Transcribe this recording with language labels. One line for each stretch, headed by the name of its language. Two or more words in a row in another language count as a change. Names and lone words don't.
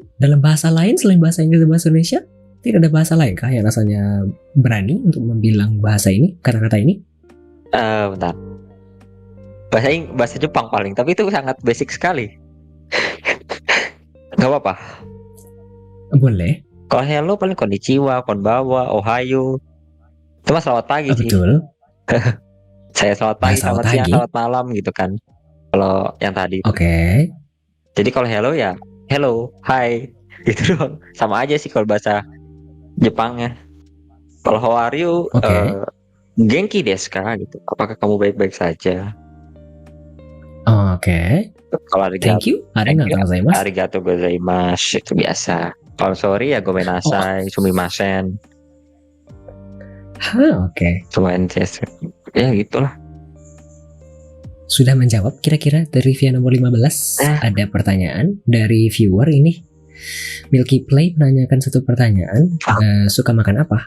Indonesian: Dalam bahasa lain selain bahasa Inggris dan bahasa Indonesia, tidak ada bahasa lain kah yang rasanya berani untuk membilang bahasa ini, kata-kata ini? Bentar. Bahasa Jepang paling, tapi itu sangat basic sekali. Gak apa-apa. Boleh. Kalau hello paling
Japanese: こんにちは、 こんばんは、 おはよう.
Indonesian: Itu mah selamat pagi sih. Betul. Saya selamat pagi, Selamat selamat siang, pagi. selamat malam gitu kan. Kalau yang tadi. Oke. Jadi kalau hello ya
English: hello, hi
Indonesian: gitu doang. Sama aja sih kalau bahasa Jepangnya.
English: Kalau how are you?
Indonesian: Oke.
Japanese: 元気 です か gitu.
Indonesian: Apakah kamu baik-baik saja? Oke. Kalau arigato,
English: Thank you.
Japanese: ありがとう ございます. ありがとう ございます
Indonesian: itu biasa. Kalau sorry ya
Japanese: ごめんなさい、 すみません.
Indonesian: Oke. Ya gitulah. Sudah menjawab kira-kira dari trivia nomor 15. Ada pertanyaan dari viewer ini. Milky Play menanyakan satu pertanyaan. Suka makan apa?